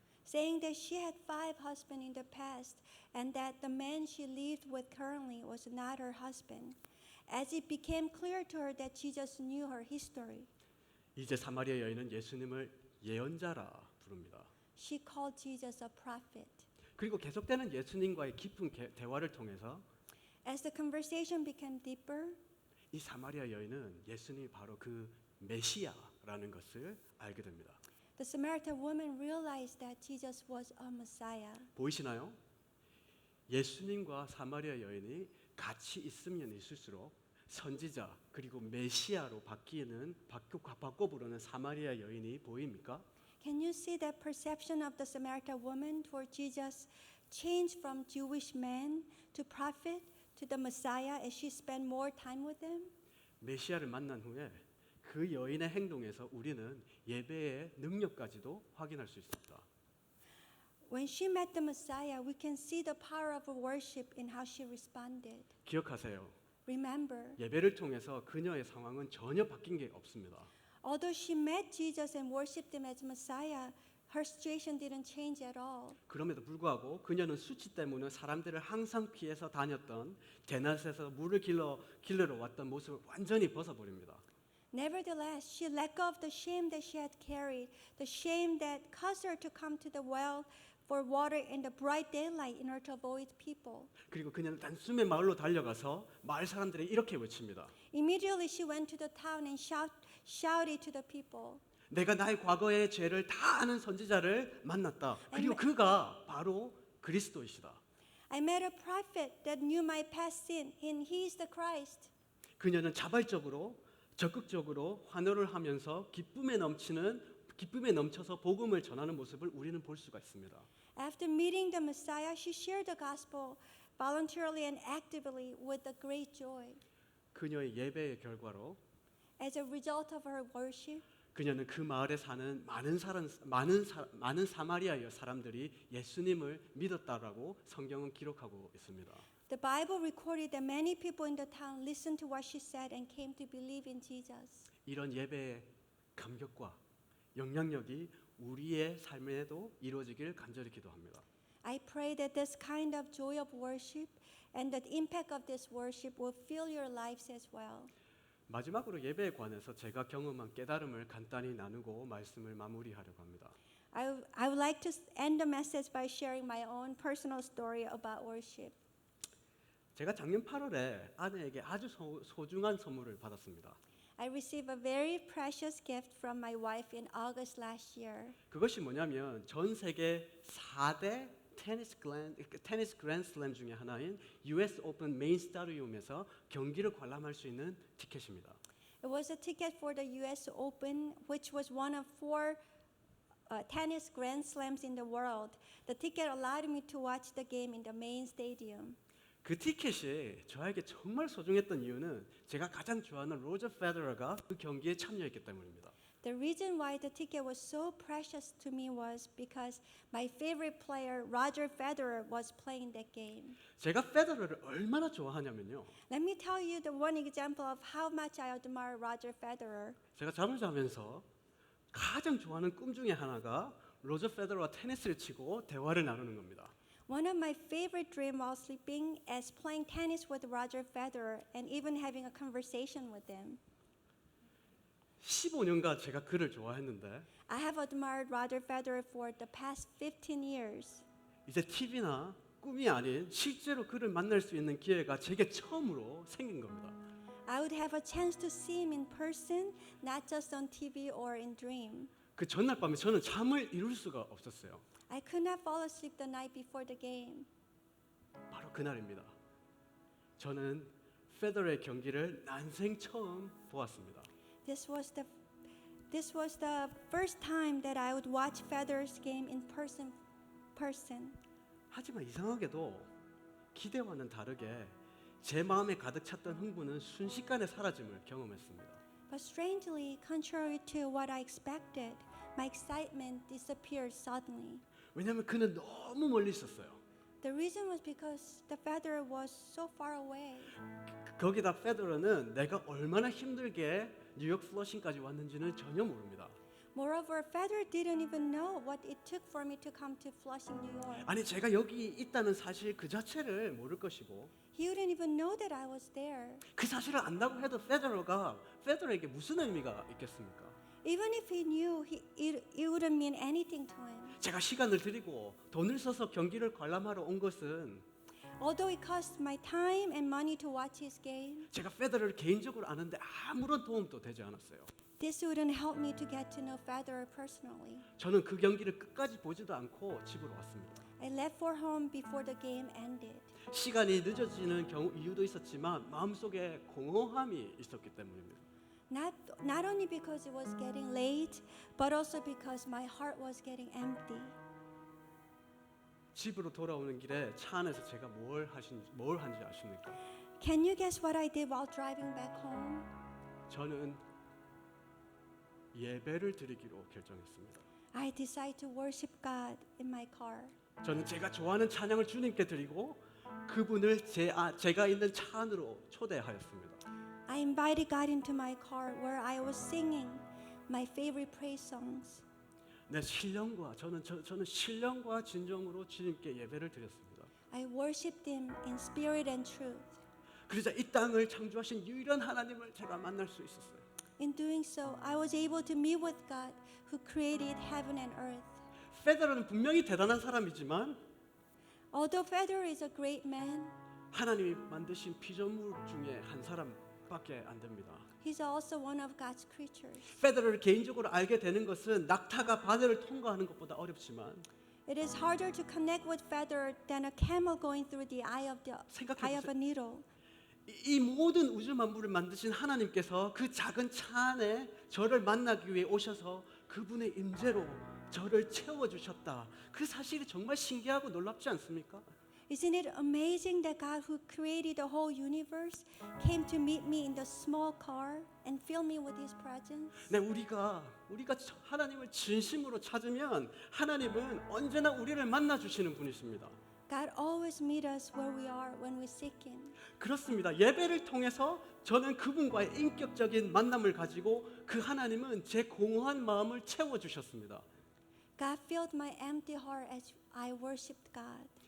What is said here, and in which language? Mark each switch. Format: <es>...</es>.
<en>Saying that she had 5 husbands in the past and that the man she lived with currently was not her husband. As it became clear to her that Jesus knew her history,</en> <ko>이제 사마리아 여인은 예수님을 예언자라 부릅니다.</ko> <en>she called Jesus a prophet.</en> <ko>그리고 계속되는 예수님과의 깊은 대화를 통해서</ko> <en>As the conversation became deeper,</en> <ko>이 사마리아 여인은 예수님이 바로 그 메시아라는 것을 알게 됩니다.</ko> <en>the Samaritan woman realized that Jesus was a Messiah.</en> <ko>보이시나요? 예수님과 사마리아 여인이 같이 있으면 있을수록 선지자 그리고 메시아로 바꿔 부르는 사마리아 여인이 보입니까?</ko> <en>Can you see that perception of the Samaritan woman toward Jesus change from Jewish man to prophet to the Messiah as she spent more time with him?</en> <ko>메시아를 만난 후에 그 여인의 행동에서 우리는 예배의 능력까지도 확인할 수 있습니다.</ko> <en>When she met the Messiah, we can see the power of her worship in how she responded.</en> <ko>기억하세요.</ko> <en>Remember,</en> <ko>예배를 통해서 그녀의 상황은 전혀 바뀐 게 없습니다.</ko> <en>although she met Jesus and worshipped him as Messiah, her situation didn't change at all.</en> <ko>그럼에도 불구하고 그녀는 수치 때문에 사람들을 항상 피해서 다녔던 게낫에서 물을 길러러 왔던 모습을 완전히 벗어버립니다.</ko> <en>Nevertheless, she let go of the shame that she had carried, the shame that caused her to come to the well for water in the bright daylight in order to avoid people.</en> <ko>그리고 그녀는 단숨에 마을로 달려가서 마을 사람들이 이렇게 외칩니다.</ko> <en>Immediately, she went to the town and shouted to the people.</en> <ko>내가 나의 과거의 죄를 다 아는 선지자를 만났다. 그리고 그가 바로 그리스도이시다.</ko> <en>I met a prophet that knew my past sin, and he is the Christ.</en> <ko>그녀는 자발적으로 적극적으로 환호를 하면서 기쁨에 넘쳐서 복음을 전하는 모습을 우리는 볼 수가 있습니다.</ko> <en>After meeting the Messiah, she shared the gospel voluntarily and actively with a great joy.</en> <ko>그녀의 예배의 결과로</ko> <en>As a result of her worship,</en> <ko>그녀는 그 마을에 사는 많은 사마리아의 사람들이 예수님을 믿었다라고 성경은 기록하고 있습니다.</ko> <en>the Bible recorded that many people in the town listened to what she said and came to believe in Jesus.</en> <ko>이런 예배의 감격과 영향력이 우리의 삶에도 이루어지길 간절히 기도합니다.</ko> <en>I pray that this kind of joy of worship and the impact of this worship will fill your lives as well.</en> <ko>마지막으로 예배에 관해서 제가 경험한 깨달음을 간단히 나누고 말씀을 마무리하려고 합니다.</ko> <en>I would like to end the message by sharing my own personal story about worship.</en> <ko>제가 작년 8월에 아내에게 아주 소중한 선물을 받았습니다.</ko> <en>I received a very precious gift from my wife in August last year.</en> <ko>그것이 뭐냐면 전 세계 4대 테니스 그랜드슬램 중에 하나인 US 오픈 메인 스타디움에서 경기를 관람할 수 있는 티켓입니다.</ko> <en>It was a ticket for the US Open, which was one of 4 tennis grand slams in the world. The ticket allowed me to watch the game in the main stadium.</en> <ko>그 티켓이 저에게 정말 소중했던 이유는 제가 가장 좋아하는 로저 페더러가 그 경기에 참여했기 때문입니다.</ko> <en>The reason why the ticket was so precious to me was because my favorite player, Roger Federer, was playing that game.</en> <ko>제가 페더러를 얼마나 좋아하냐면요.</ko> <en>Let me tell you the one example of how much I admire Roger Federer.</en> <ko>제가 잠을 자면서 가장 좋아하는 꿈 중에 하나가 로저 페더러와 테니스를 치고 대화를 나누는 겁니다.</ko> <en>One of my favorite dreams while sleeping is playing tennis with Roger Federer and even having a conversation with him.</en> <ko>15년간 제가 그를 좋아했는데</ko> <en>I have admired Roger Federer for the past 15 years.</en> <ko>이제 TV나 꿈이 아닌 실제로 그를 만날 수 있는 기회가 제게 처음으로 생긴 겁니다.</ko> <en>I would have a chance to see him in person, not just on TV or in dream.</en> <ko>그 전날 밤에 저는 잠을 이룰 수가 없었어요.</ko> <en>I could not fall asleep the night before the game.</en> <ko>바로 그날입니다. 저는 페더러의 경기를 난생 처음 보았습니다.</ko> <en>This was the first time that I would watch Federer's game in person.</en> <ko>하지만 이상하게도 기대와는 다르게 제 마음에 가득 찼던 흥분은 순식간에 사라짐을 경험했습니다.</ko> <en>But strangely, contrary to what I expected, my excitement disappeared suddenly.</en> <ko>왜냐하면 그는 너무 멀리 있었어요.</ko> <en>The reason was because the Federer was so far away.</en> <ko>거기다 페더러는 내가 얼마나 힘들게 뉴욕 플러싱까지 왔는지는 전혀 모릅니다.</ko> <en>Moreover, Federer didn't even know what it took for me to come to Flushing, New York.</en> <ko>아니 제가 여기 있다는 사실 그 자체를 모를 것이고</ko> <en>He wouldn't even know that I was there.</en> <ko>그 사실을 안다고 해도 페더러에게 무슨 의미가 있겠습니까?</ko> <en>Even if he knew, it wouldn't mean anything to him.</en> <ko>제가 시간을 들이고 돈을 써서 경기를 관람하러 온 것은</ko> <en>Although it cost my time and money to watch his game,</en> <ko>제가 페더러를 개인적으로 아는데 아무런 도움도 되지 않았어요.</ko> <en>this wouldn't help me to get to know Federer personally.</en> <ko>저는 그 경기를 끝까지 보지도 않고 집으로 왔습니다.</ko> <en>I left for home before the game ended.</en> <ko>시간이 늦어지는 이유도 있었지만 마음속에 공허함이 있었기 때문입니다.</ko> <en>Not only because it was getting late, but also because my heart was getting empty.</en> <ko>집으로 돌아오는 길에 차 안에서 제가 뭘 한지 아십니까?</ko> <en>Can you guess what I did while driving back home?</en> <ko>저는 예배를 드리기로 결정했습니다.</ko> <en>I decided to worship God in my car.</en> <ko>저는 제가 좋아하는 찬양을 주님께 드리고 그분을 제가 있는 차 안으로 초대하였습니다.</ko> <en>I invited God into my car where I was singing my favorite praise songs.</en> <ko>내 저는 신령과 진정으로 주님께 예배를 드렸습니다.</ko> <en>I worshipped Him in spirit and truth.</en> <ko>그러자 이 땅을 창조하신 유일한 하나님을 제가 만날 수 있었어요.</ko> <en>In doing so, I was able to meet with God who created heaven and earth.</en> <ko>페더러는 분명히 대단한 사람이지만</ko> <en>Although Federer is a great man,</en> <ko>하나님이 만드신 피조물 중에 한 사람밖에 녀석밖에 안 됩니다.</ko> <en>He's also one of God's creatures.</en> <ko>페더러를 개인적으로 알게 되는 것은 낙타가 바다를 통과하는 것보다 어렵지만</ko> <en>It is harder to connect with Feather than a camel going through the eye of</en> <ko>생각해보세요.</ko> <en>a needle.</en> <ko>이 모든 우주 만물을 만드신 하나님께서 그 작은 차 안에 저를 만나기 위해 오셔서 그분의 임재로 저를 채워주셨다. 그 사실이 정말 신기하고 놀랍지 않습니까?</ko> <en>Isn't it amazing that God who created the whole universe came to meet me in the small car and fill me with his presence?</en> <ko>네, 우리가 하나님을 진심으로 찾으면 하나님은 언제나 우리를 만나 주시는 분이십니다.</ko> <en>God always meets us where we are when we seek him.</en> <ko>그렇습니다. 예배를 통해서 저는 그분과의 인격적인 만남을 가지고 그 하나님은 제 공허한 마음을 채워 주셨습니다.</ko> <en>God filled my empty heart as I worshipped God.</en>